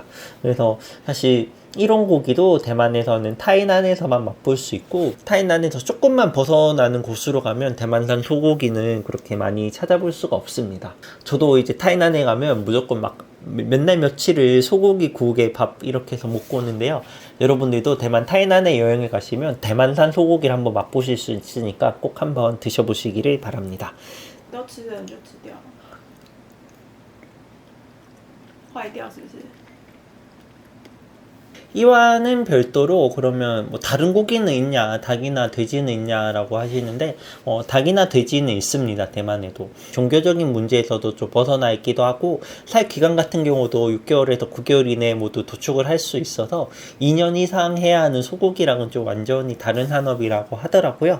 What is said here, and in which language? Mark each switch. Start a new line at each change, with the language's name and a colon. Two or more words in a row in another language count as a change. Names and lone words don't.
Korean: 그래서 사실 이런 고기도 대만에서는 타이난에서만 맛볼 수 있고 타이난에서 조금만 벗어나는 곳으로 가면 대만산 소고기는 그렇게 많이 찾아볼 수가 없습니다. 저도 이제 타이난에 가면 무조건 막 몇날 며칠을 소고기 국에 밥 이렇게 해서 먹고 오는데요. 여러분들도 대만 타이난에 여행을 가시면 대만산 소고기를 한번 맛보실 수 있으니까 꼭 한번 드셔보시기를 바랍니다.
Chinese: 都吃的人就吃掉了，坏掉是不是？
Korean: 이와는 별도로 그러면 뭐 다른 고기는 있냐, 닭이나 돼지는 있냐라고 하시는데 닭이나 돼지는 있습니다. 대만에도 종교적인 문제에서도 좀 벗어나 있기도 하고 살 기간 같은 경우도 6개월에서 9개월 이내에 모두 도축을 할 수 있어서 2년 이상 해야 하는 소고기랑은 좀 완전히 다른 산업이라고 하더라고요.